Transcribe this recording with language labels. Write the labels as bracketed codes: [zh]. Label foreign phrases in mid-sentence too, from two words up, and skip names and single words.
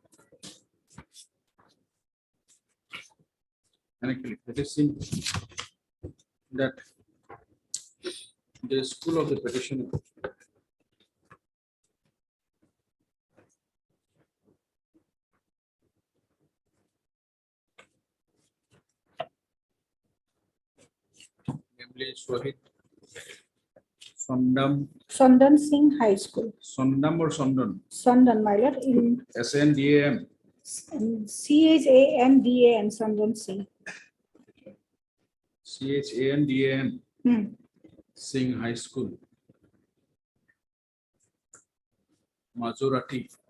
[en] And actually, it is seen that the school of the petitioner namely Sohit Sandan Singh High School. Sondam or Sondan? Sandan, my lord, in SNDAM. CHANDAN, Sandan Singh. CHANDAM. Hmm. Singh High School. Majorati.